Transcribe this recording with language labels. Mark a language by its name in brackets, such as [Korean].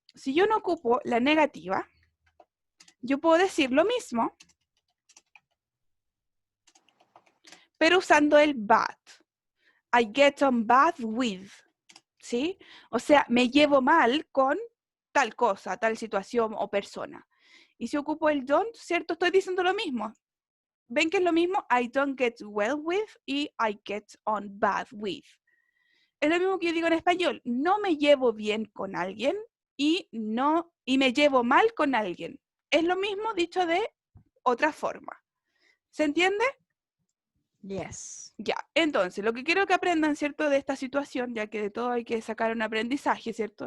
[Spanish] Si yo no ocupo la negativa, yo puedo decir lo mismo, pero usando el bad. [English] I get on bad with, [Spanish] ¿sí? O sea, me llevo mal con tal cosa, tal situación o persona. Y si ocupo el don't, ¿cierto? Estoy diciendo lo mismo. ¿Ven que es lo mismo? [English] I don't get well with [Spanish] y [English] I get on bad with. [Spanish] Es lo mismo que yo digo en español. No me llevo bien con alguien y me llevo mal con alguien. Es lo mismo dicho de otra forma. ¿Se entiende? [English] Yes. [Spanish] Ya, entonces, lo que quiero que aprendan, ¿cierto? De esta situación, ya que de todo hay que sacar un aprendizaje, ¿cierto?